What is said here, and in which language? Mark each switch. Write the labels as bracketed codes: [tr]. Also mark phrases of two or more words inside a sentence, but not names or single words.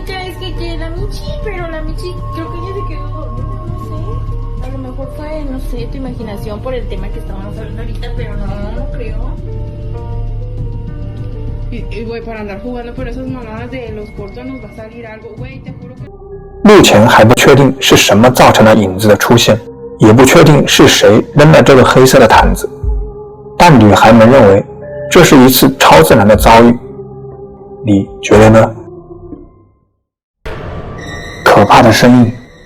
[es] Es que la Michi, pero la Michi creo que ella se quedó dormida, no sé. A lo mejor fue, no sé, tu imaginación por el tema que estábamos hablando ahorita, pero no creo. Y güey, para andar jugando por esas mamadas de los cortos nos va a salir algo, güey, te juro que... [zh] 目前还不确定是什么造成了影子的出现，也不确定是谁扔了这个黑色的毯子，但女孩们认为这是一次超自然的遭遇，你觉得呢？可怕的身影。